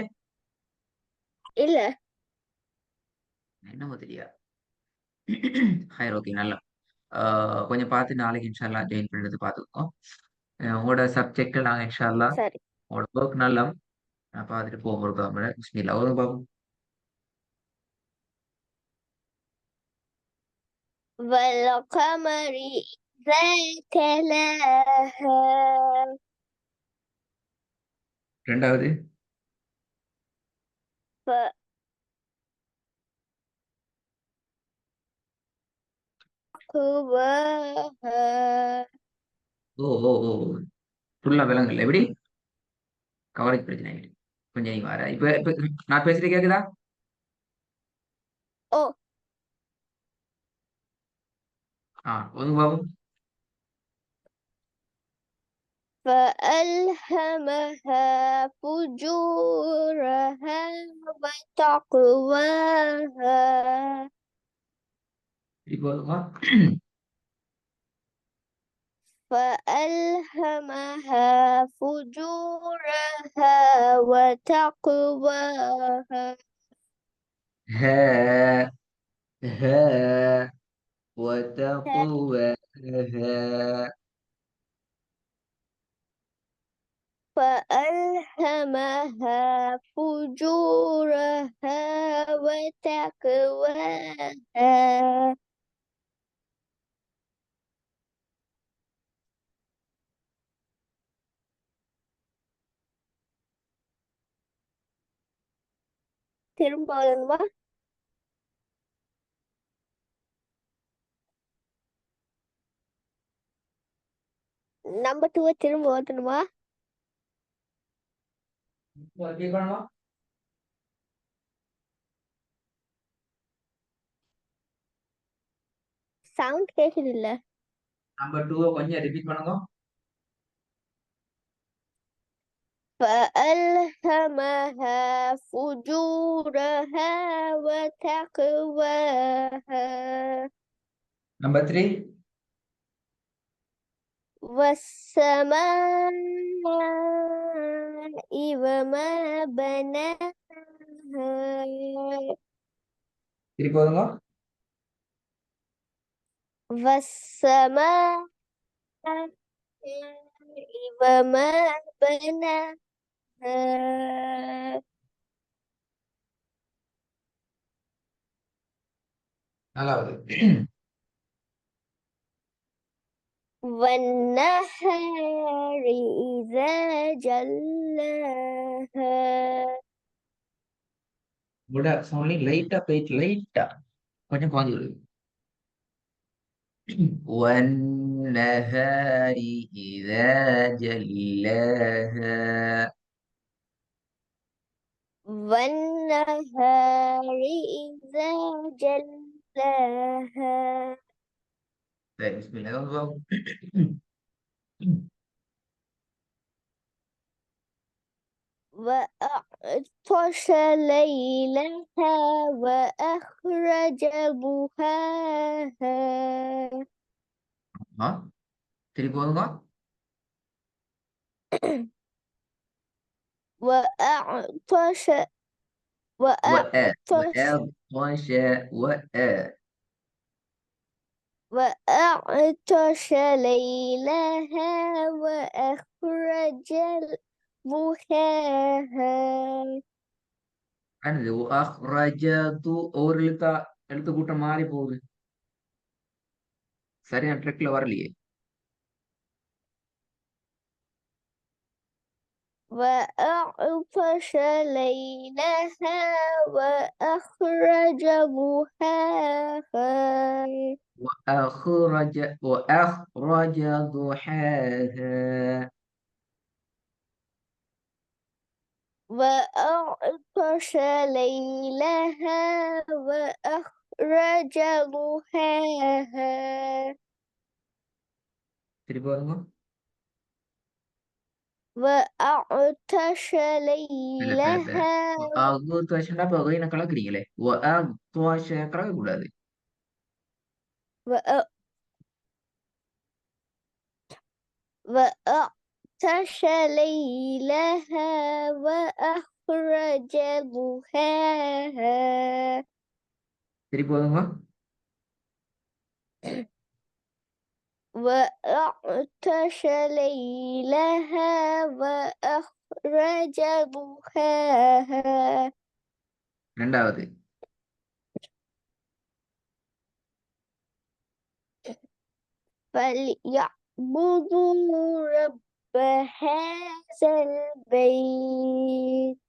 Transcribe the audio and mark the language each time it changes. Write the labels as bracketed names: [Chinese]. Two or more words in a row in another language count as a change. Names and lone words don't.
[Tamil] இல்ல. என்னமோ தெரியா. ஹைர் ஓகே நல்லா. கொஞ்சம் பார்த்து நாளைக்கு [Arabic] إن شاء الله [Tamil] ஜாயின் பண்ணுறது பார்த்துக்கோம். உங்களோட சப்ஜெக்ட் நாங்கள் [Arabic] إن شاء الله [Tamil] சரி. உங்களோட ஒர்க் நல்லா நான் பார்த்துட்டு போகிறோம். [Arabic] بسم الله [Tamil] ஒரு பாபு. [Arabic] والقمر إذا تلاها [Tamil] ரெண்டாவது [Arabic] فقواها. [Tamil] ஓ ஓ ஓ ஃபுல்லா விலங்குல எப்படி கவரேஜ் பிரச்சனை ஆகிட்டு கொஞ்சம் நீ வர இப்ப இப்ப நான் பேசுறது கேக்குதா? [Arabic] أو [Tamil] ஒதுங்க பாபு. [Arabic] فألهمها فجورها وتقواها. [Tamil] இப்போ ஒதுங்க. [Arabic] فألهمها فجورها وتقواها. ها ها وتقواها. فألهمها فجورها وتقواها. [Tamil] திரும்ப வரணுமா? நம்பர் 2 திரும்ப வரணுமா? கேட்கணுமா? சவுண்ட் கேக்குது இல்ல? நம்பர் 2 கொஞ்சம் ரிப்பீட் பண்ணுங்க. [Arabic] فألهمها فجورها وتقواها. [Tamil] நம்பர் 3 [Arabic] والسماء وما بناها. [Tamil] திருப்பி போதுங்க. [Arabic] والسماء وما بناها. [Tamil] நாலாவது [Arabic] والنهار إذا جلاها. [Tamil] உங்களோட சவுண்ட்லி லைட்டா போயிட்டு லைட்டா கொஞ்சம் குறைஞ்சு விடுது. [Arabic] والنهار إذا جلاها. والنهار إذا جلاها. طيب بسم الله. وأغطش ليلها وأخرج ضحاها. [Tamil] திருப்பி போதுங்க. [Arabic] وأعطش وأعطش وأغطش وأ وأعطش ليلها وأخرج ضحاها. [Tamil] அது أخرجت ஒரு எழுத்து கூட்டம் மாறி போகுது. சரியான ட்ரெக்ல வரலையே. [Arabic] وأغطش ليلها وأخرج ضحاها. وأخرج ضحاها. وأغطش ليلها وأخرج ضحاها. [Tamil] திருப்பி வருங்க. [Arabic] وأغطش [Tamil] இல்ல [Arabic] ليلها. [Tamil] அகுத்வஷன்னா இப்ப என்ன கலக்குறீங்களே. அகுத்வஷ கலக்க கூடாது. [Arabic] وأ- وأغطش ليلها وأخرج ضحاها [Tamil] திருப்பி போதுங்க. [Arabic] وأغطش ليلها وأخرج ضحاها [Tamil] ரெண்டாவது. [Arabic] فليعبدوا رب هذا البيت